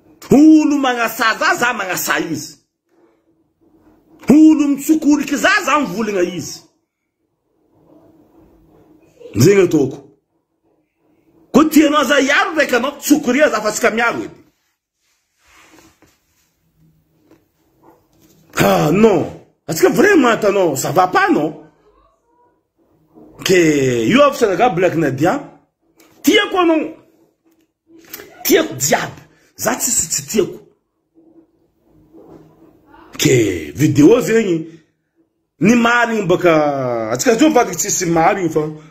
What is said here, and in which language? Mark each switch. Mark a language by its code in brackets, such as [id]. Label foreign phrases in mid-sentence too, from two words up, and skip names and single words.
[mg] Olo magnasa za, za magnasa izy. Olo mitsokoriky za, za mivolagna izy. Zegny ataoko. Ko tianao za hiaro raiky anao, tsokoria za fa tsika miaro edy. [fr] Ah, non. [mg] Atsika vraiment hitanao, [fr] ça va pas, non? [mg] Ke io avy sanaka Black Nadia. Tiako anao. Tiako jiaby. Za tsisy tsy tiako. Ke video zegny. Ny marigny baka, atsika zao vadika tsisy marigny fa.